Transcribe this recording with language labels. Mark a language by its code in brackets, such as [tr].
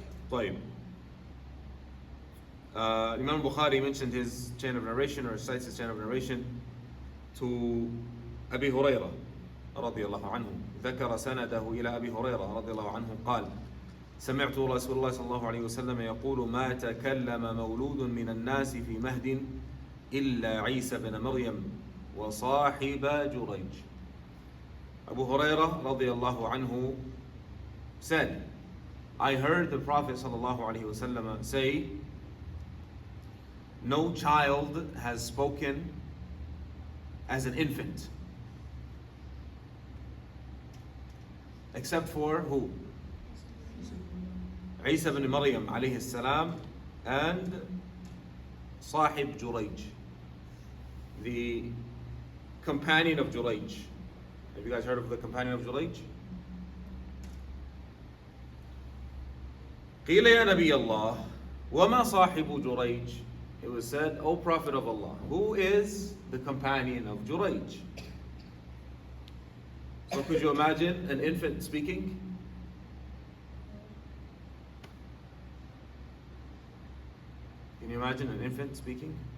[ar] طيب. [en] Imam Bukhari mentioned his chain of narration, or cites his chain of narration to Abi Hurairah [ar] رضي الله عنه. ذكر سنده إلى أبي هريرة رضي الله عنه قال سمعت رسول الله صلى الله عليه وسلم يقول ما تكلم مولود من الناس في مهد إلا عيسى بن مريم وصاحب جريج. [en] Abu Hurairah [ar] رضي الله عنه [en] said, I heard the Prophet [ar] صلى الله عليه وسلم [en] say, no child has spoken as an infant except for who? Isa ibn Maryam alayhi salam and Sahib Jurayj, the companion of Jurayj. Have you guys heard of the companion of Jurayj? [ar] قيل يا نبي الله وما صاحب جريج. [en] It was said, O Prophet of Allah, who is the companion of Jurayj? So could you imagine an infant speaking? Can you imagine an infant speaking?